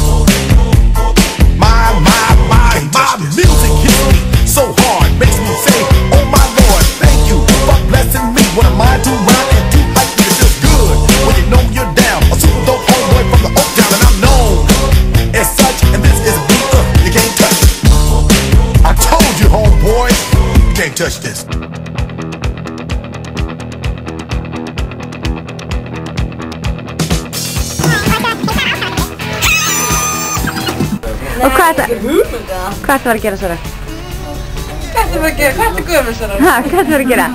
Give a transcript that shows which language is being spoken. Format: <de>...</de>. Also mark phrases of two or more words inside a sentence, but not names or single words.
<en>My music hits me so hard, makes me say, oh my Lord, thank you for blessing me. What am I to rhyme and do like me? It feels good when you know you're down. A super dope homeboy from the Oak Town, and I'm known as such. And this is a beat you can't touch. I told you, homeboy, you can't touch this.</en> <is>Og hvað ertu að gera Sara? Hvað ertu að gera? Hvað ertu gömul Sara? Hvað ertu að gera?</is>